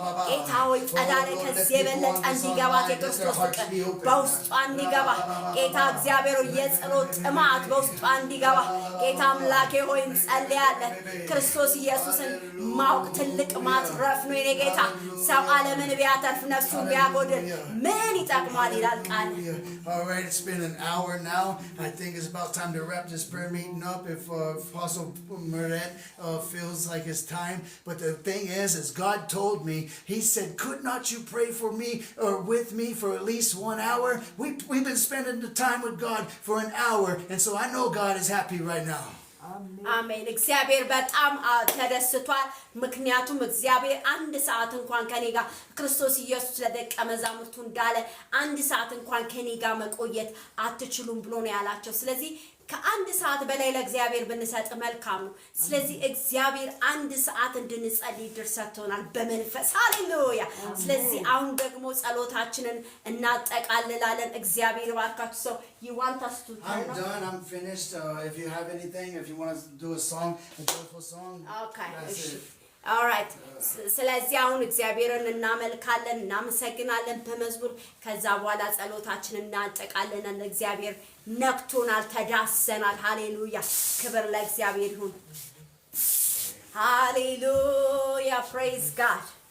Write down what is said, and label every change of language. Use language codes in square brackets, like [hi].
[am] ጌታ ሆይ ጸዳለ ከዚህ የበለጠ እንዲገባት የክርስቶስ ፍቅር በውስጧ እንዲገባ ጌታ እግዚአብሔር ሆይ የጸሎት ጥማት በውስጧ እንዲገባ ጌታ አምላኬ ሆይ እንጸልያለን ክርስቶስ ኢየሱስን ማወቅ ትልቅ ማትረፍ ነው የኔ ጌታ ሰው ዓለምን ቢያተርፍ ነፍሱን ቢያጎድል ምን ይጠቅማል ይላል ቃል [en] All right, it's been an hour now. I think it's about time to wrap this prayer meeting up if Apostle Meret feels like it's time. But the thing is God told me, he said, could not you pray for me or with me for at least 1 hour? We've been spending the time with God for an hour. And so I know God is happy right now. [am] አሜን እግዚአብሔር በጣም ተደስቷል ምክንያቱም እግዚአብሔር አንድ ሰዓት እንኳን ከኔ ጋር ክርስቶስ ኢየሱስ ለደቀ መዛሙርቱ እንዳለ አንድ ሰዓት እንኳን ከኔ ጋር መቆየት አትችሉም ብሎ ነው ያላቸው ስለዚህ ከአንድ ሰዓት በላይ ለእግዚአብሔር ብንሰጥ መልካም ነው። ስለዚህ እግዚአብሔር አንድ ሰዓት እንድንጸልይ ድርሰቶናል በመንፈስ ሃሌሉያ። ስለዚህ አሁን ደግሞ ጸሎታችንን እናጠቃልላለን። እግዚአብሔር ባርካችሁ። [en] So you want us to I'm done. I'm finished. If you have anything, if you want to do a song, a joyful song. Okay. That's it. All right. [am] ስለዚህ አሁን እግዚአብሔርን እናመልካለን እናመሰግናለን በመዝሙር ከዛ በኋላ ጸሎታችንን እናጠቃልላለን። እግዚአብሔር ነክቶናል ተዳሰናል። ሃሌሉያ ክብር ለእግዚአብሔር ይሁን። ሃሌሉያ [en] praise God.